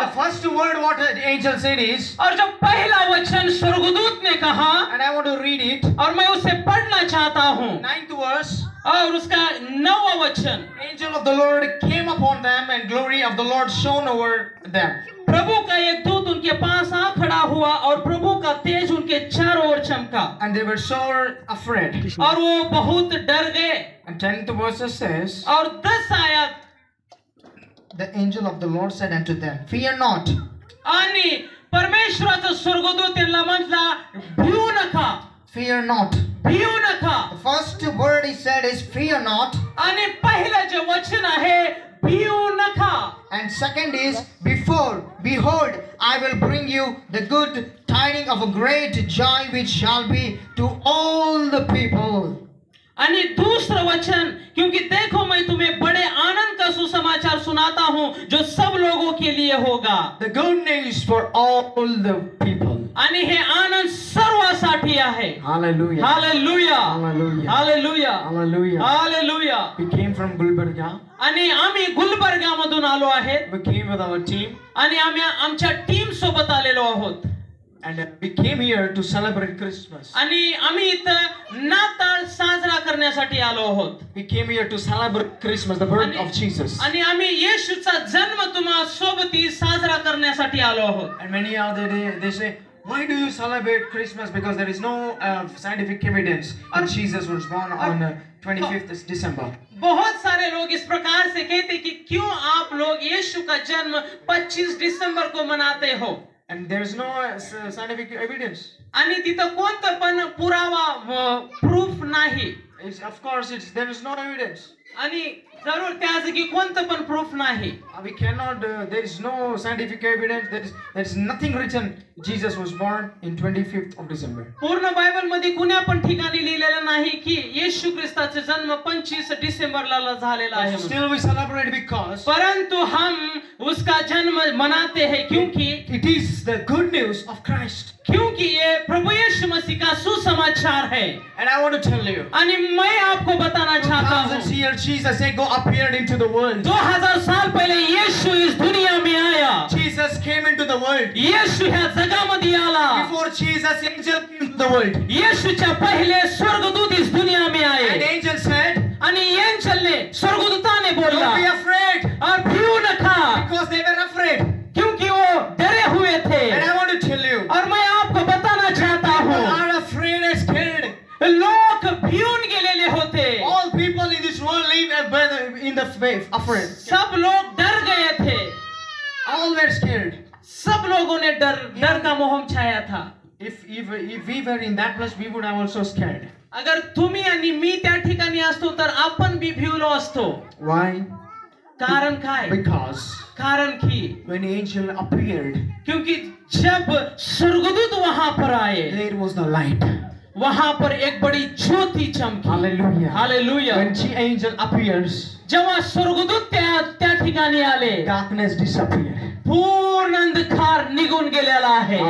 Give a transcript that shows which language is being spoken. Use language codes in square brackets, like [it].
[en] The first word what the angel said is, [hi] और जब पहला वचन स्वर्गदूत ने कहा, [en] and I want to read it, [hi] और मैं उसे पढ़ना चाहता हूँ, [en] 9th verse. [hi] और उसका 9वां वचन, [en] Angel of the Lord came upon them, and glory of the Lord shone over them. [hi] प्रभु का एक दूत उनके पास आ खड़ा हुआ और प्रभु का तेज उनके चारों ओर चमका [en] And they were so afraid. [hi] और वो बहुत डर गए. [en] And 10th verse says, [hi] और 10 आयत, [en] the angel of the Lord said unto them, fear not. [mr] आणि परमेश्वराचा स्वर्गदूत त्यांना म्हटला, भिऊ नका, [en] Fear not. [mr] भिऊ नका. [en] The first word he said is fear not. [mr] आणि पहिलं जे वचन आहे, भिऊ नका. [en] And second is, behold, I will bring you the good tidings of a great joy which shall be to all the people. [hi] आणि दूसरा वचन, क्योंकि देखो मैं तुम्हें बड़े आनंद का सुसमाचार सुनाता हूँ जो सब लोगों के लिए होगा. [en] The good news for all the people. [mr] आणि हे आनंद सर्वांसाठी आहे. [en] Hallelujah. [mr] Hallelujah, [en] Hallelujah. [mr] Hallelujah, [en] Hallelujah. [mr] Hallelujah. [en] We came from Gulbarga. [mr] आणि आम्ही गुलबर्गा मधून आलो आहेत. [en] We came with our team. [mr] आणि आम्ही आमच्या टीम सोबत आलेलो आहोत. [en] And we came here to celebrate Christmas. [mr] आणि आम्ही इथं नाताळ साजरा करण्यासाठी आलो आहोत. [en] We came here to celebrate Christmas, the birth of Jesus. [mr] आणि आम्ही येशूचा जन्म तुम्हा सोबती साजरा करण्यासाठी आलो आहोत. [en] And many other they say, why do you celebrate Christmas? Because there is no scientific evidence that Jesus was born on 25th December. [hi] बहुत सारे लोग इस प्रकार से कहते कि क्यों आप लोग यीशु का जन्म 25 दिसंबर को मनाते हो. [en] And there is no scientific evidence. [mr] आणि तिथं कोणतं पण पुरावा प्रूफ नाही. [en] Of course, there is no evidence. [mr] आणि जरूर त्या जागी कोणतं पण प्रूफ नाही. [en] We cannot. There is no scientific evidence. There is nothing written. Jesus was born in 25th of December. [mr] पूर्ण बायबल मध्ये कुण्या पण ठिकाणी लिहिलेलं नाही की येशू ख्रिस्ताचा जन्म 25 डिसेंबरला झालेला आहे. [en] Still we celebrate because. [hi] परंतु हम उसका जन्म मनाते हैं क्योंकि [en] it is the good news of Christ. [hi] क्योंकि ये प्रभु यीशु मसीह का सुसमाचार है. [en] And I want to tell you. [hi] आणि मैं आपको बताना चाहता हूँ. [en] 2000 years Jesus appeared into the world. [hi] 2000 साल पहले यीशु इस दुनिया में आया. [en] Jesus came into the world. [mr] येशू ह्या जगामध्ये आला. [en] Before Jesus, angel came into the world. [mr] येशूच्या पहिले [hi] स्वर्गदूत इस दुनिया में आए. [en] And angel said, [mr] आणि एंजलने स्वर्गदूताने बोला, [en] don't be afraid. [mr] और भिऊ नका, [en] Because they were afraid. [hi] क्योंकि वो डरे हुए थे. [en] And I want to tell you, [hi] और मैं आपको बताना चाहता [en] people [hi] हूँ, [en] are afraid and scared. [mr] लोग भिऊन गेलेले होते. [en] All people in this world live in the faith, afraid. [hi] सब लोग डर गए थे. [en] All were scared. [hi] सब लोगों ने डर का मोहम छाया था. [en] If we were in that place, we would have also scared. [mr] अगर तुम्ही आणि मी त्या ठिकाणी असतो तर आपण बी भिवलो असतो. [en] Why? [mr] कारण काय? [en] Because [mr] कारण की [en] when the angel appeared, [hi] क्योंकि जब स्वर्गदूत वहां पर आए, [en] there was the light. [hi] वहां पर एक बड़ी ज्योति चमकी. [en] Hallelujah. [hi] Hallelujah. [en] When the angel appears, [mr] जेव्हा स्वर्गदूत त्या ठिकाणी आले, [en] darkness disappeared. [mr] पूर्ण अंधकार निघून गेलेला आहे.